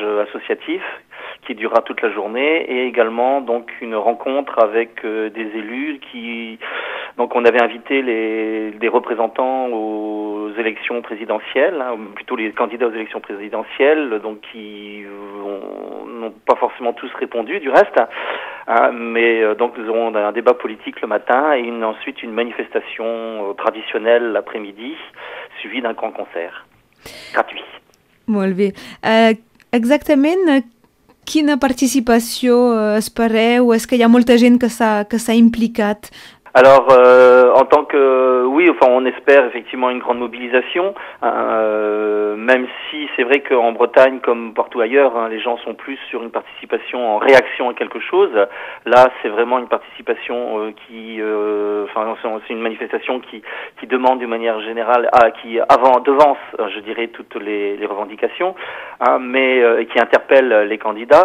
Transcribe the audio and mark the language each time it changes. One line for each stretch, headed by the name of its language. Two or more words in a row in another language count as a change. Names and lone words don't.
French: associatif qui durera toute la journée, et également donc une rencontre avec des élus donc on avait invité des représentants aux élections présidentielles, plutôt les candidats aux élections présidentielles, donc qui n'ont pas forcément tous répondu du reste, mais donc nous aurons un débat politique le matin et ensuite une manifestation traditionnelle l'après-midi, suivie d'un grand concert gratuit.
Catalan: Molt bé. Exactament quina participació espereu? És que hi ha molta gent que s'ha implicat?
French: Alors, en tant que... Oui, enfin, on espère effectivement une grande mobilisation, même si c'est vrai qu'en Bretagne, comme partout ailleurs, les gens sont plus sur une participation en réaction à quelque chose. Là, c'est vraiment une participation c'est une manifestation qui demande d'une manière générale, qui devance, je dirais, toutes les revendications, mais qui interpelle les candidats.